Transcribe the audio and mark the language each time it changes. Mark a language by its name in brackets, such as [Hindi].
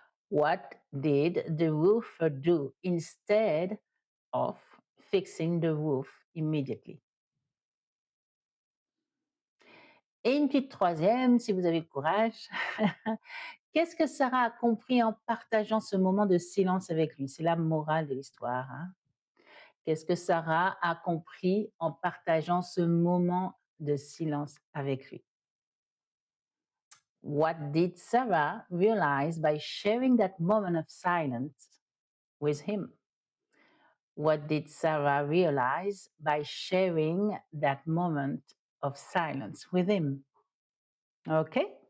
[English] What did the roofer do instead of fixing the roof immediately? [French] Et une petite troisième, si vous avez le courage. Qu'est-ce que Sarah a compris en partageant ce moment de silence avec lui? C'est la morale de l'histoire. Hein? Qu'est-ce que Sarah a compris en partageant ce moment de silence avec lui? [English] What did Sarah realize by sharing that moment of silence with him? What did Sarah realize by sharing that moment of silence with him? OK?